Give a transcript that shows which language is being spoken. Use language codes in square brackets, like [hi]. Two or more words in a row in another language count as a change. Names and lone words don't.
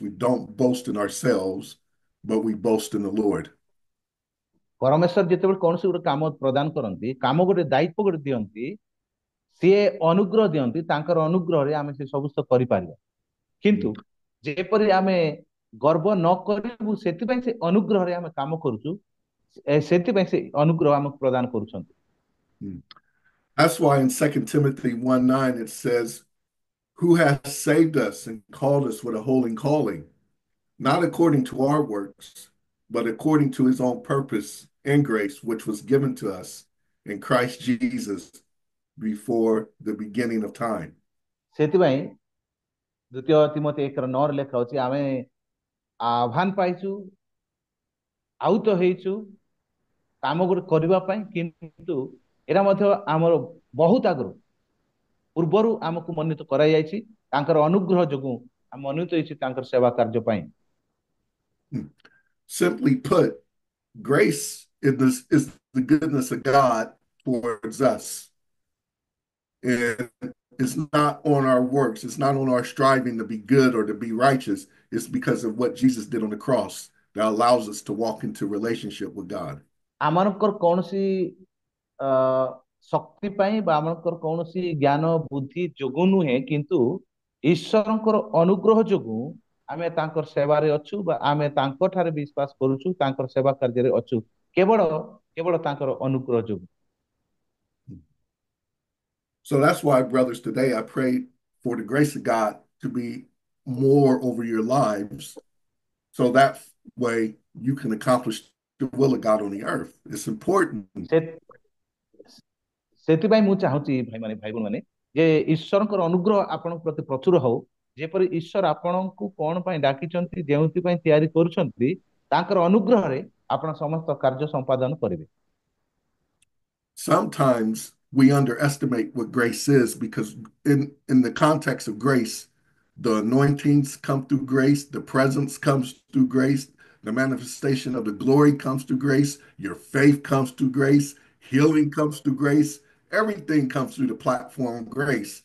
[en] We don't boast in ourselves, but we boast in the Lord. [or] ପରମେଶ୍ୱର ଯେତେବେଳେ କୌଣସି ଗୋଟେ କାମ ପ୍ରଦାନ କରନ୍ତି, କାମ ଗୋଟେ ଦାୟିତ୍ୱ ଗୋଟେ ଦିଅନ୍ତି, ସିଏ ଅନୁଗ୍ରହ ଦିଅନ୍ତି, ତାଙ୍କର ଅନୁଗ୍ରହରେ ଆମେ ସେ ସବୁ କରିପାରିବା। କିନ୍ତୁ ଯେପରି ଆମେ ଗର୍ବ ନ କରିବୁ, ସେଥିପାଇଁ ସେ ଅନୁଗ୍ରହରେ ଆମେ କାମ କରୁଛୁ, ସେଥିପାଇଁ ସେ ଅନୁଗ୍ରହ ଆମକୁ ପ୍ରଦାନ କରୁଛନ୍ତି। [en] That's why in 2 Timothy 1:9 it says, who has saved us and called us with a holy calling, not according to our works, but according to his own purpose and grace, which was given to us in Christ Jesus before the beginning of time. [or] ସେଥିପାଇଁ 2 ତିମୋଥୀ 1:9 ଲେଖା ଅଛି, ଆମେ ଆହ୍ୱାନ ପାଇଛୁ, ଆହୁତ ହେଇଛୁ କାମ ଗୋଟେ କରିବା ପାଇଁ, କିନ୍ତୁ ଏରା ମଧ୍ୟ ଆମର ବହୁତ ଆଗରୁ ପୂର୍ବରୁ ଆମକୁ ମନୋନୀତ କରାଯାଇଛି, ତାଙ୍କର ଅନୁଗ୍ରହ ଯୋଗୁଁ ଆମେ ମନୋନୀତ ହେଇଛୁ ତାଙ୍କର ସେବା କାର୍ଯ୍ୟ ପାଇଁ। [en] Simply put, grace is the goodness of God towards us. And It's not on our works. It's not on our striving to be good or to be righteous. It's because of what Jesus did on the cross that allows us to walk into relationship with God. [or] ଆମମାନଙ୍କର କୌଣସି ଅ ଶକ୍ତି ପାଇଁ ବା ଆମମାନଙ୍କର କୌଣସି ଜ୍ଞାନ ବୁଦ୍ଧି ଯୋଗୁଁ ନୁହେଁ, କିନ୍ତୁ ଈଶ୍ୱରଙ୍କର ଅନୁଗ୍ରହ ଯୋଗୁଁ ଆମେ ତାଙ୍କର ସେବାରେ ଅଛୁ ବା ଆମେ ତାଙ୍କ ଠାରେ ବିଶ୍ୱାସ କରୁଛୁ, ତାଙ୍କର ସେବା କାର୍ଯ୍ୟରେ ଅଛୁ, କେବଳ କେବଳ ତାଙ୍କର ଅନୁଗ୍ରହ ଯୋଗୁଁ। [en] So that's why, brothers, today I pray for the grace of God to be more over your lives. So that way you can accomplish the will of God on the earth. It's important. [or] ସେ ସେଥିପାଇଁ ମୁଁ ଚାହୁଁଛି ଭାଇମାନେ ଭାଇ ଭଉଣୀମାନେ ଯେ ଈଶ୍ୱରଙ୍କର ଅନୁଗ୍ରହ ଆପଣଙ୍କ ପ୍ରତି ପ୍ରଚୁର ହଉ, ଯେପରି ଈଶ୍ୱର ଆପଣଙ୍କୁ କଣ ପାଇଁ ଡାକିଛନ୍ତି, ଯେଉଁଥିପାଇଁ ତିଆରି କରୁଛନ୍ତି, ତାଙ୍କର ଅନୁଗ୍ରହରେ ଆପଣ ସମସ୍ତ କାର୍ଯ୍ୟ ସମ୍ପାଦନ କରିବେ। [en] Sometimes we underestimate what grace is because in the context of grace, the anointings come through grace, the presence comes through grace, the manifestation of the glory comes through grace, your faith comes through grace, healing comes through grace, everything comes through the platform of grace.